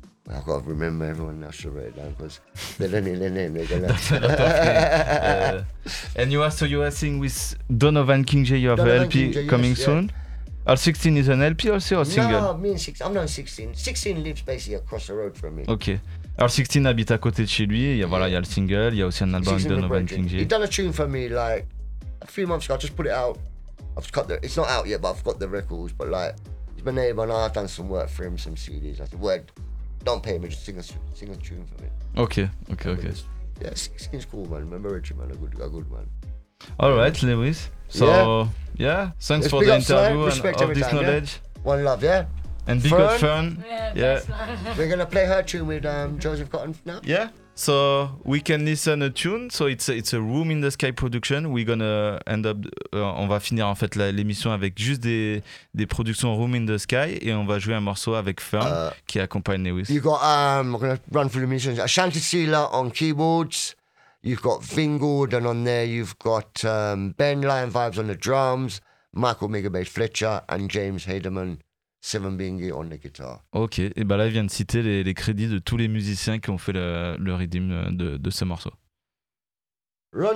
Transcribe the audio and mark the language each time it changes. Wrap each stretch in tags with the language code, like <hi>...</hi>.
<en>I've got to remember everyone now, should write it down because they're learning their name. They're gonna. And you are singing with Donovan King J. You have Donovan an LP King J, coming yes, soon. Yeah. Our 16 is an LP also, or single? No, me and 16. I'm not 16. 16 lives basically across the road from me. Okay.</en> <fr>R16 habite à côté de chez lui, il y a le single, il y a aussi un album de Donovan King J.</fr> <en>He done a tune for me like a few months ago, I just put it out. It's not out yet, but I've got the records, but like, he's my neighbor and I've done some work for him, some CDs. I said, well, don't pay me, just sing a tune for me. Okay. Yeah, 16's cool, man. Remember Richard, man, a good man. Alright, Lewis. So, yeah, thanks for the interview and all this knowledge. One love, yeah? And big old Fern. Yeah. We're gonna play her tune with Joseph Cotton now. Yeah. So we can listen a tune. So it's a Room in the Sky production. We're gonna end up.</en> <fr>On va finir en fait l'émission avec juste des productions Room in the Sky, et on va jouer un morceau avec Fern qui accompagne Lewis.</fr> <en>You got we're gonna run through the musicians. Ashanti Sila on keyboards. You've got Vin Gordon on there. You've got Ben Lion Vibes on the drums. Michael Megabase Fletcher and James Haderman. Seven Bingy on the guitar.</en> <fr>Ok, et ben là, il vient de citer les crédits de tous les musiciens qui ont fait le rythme de ce morceau.</fr> <en>Running.</en>